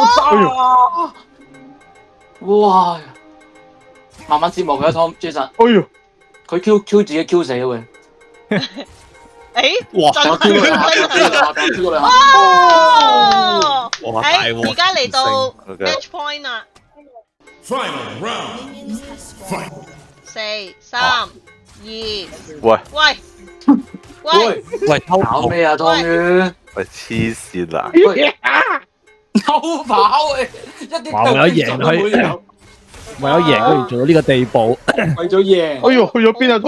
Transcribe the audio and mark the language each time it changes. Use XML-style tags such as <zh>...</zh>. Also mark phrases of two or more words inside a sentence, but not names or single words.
<yue>好渣！哇！慢慢折磨佢一湯，Jason。哎呦！佢 Q 自己 Q 死啊喂！誒，哇！我 Q 兩下，Q 兩下。哦！哇！大誒，鑊。而家嚟到 OK</yue> <en>match point</en> <yue>啦。</yue> <en>Final round. Fight.</en> <yue>4、3、2。喂喂！搞咩啊，湯圓？喂黐線啊！偷跑喂，一啲哇！為咗贏佢，為咗贏佢而做到呢個地步。為咗贏，哎呦，去咗邊啊？</yue>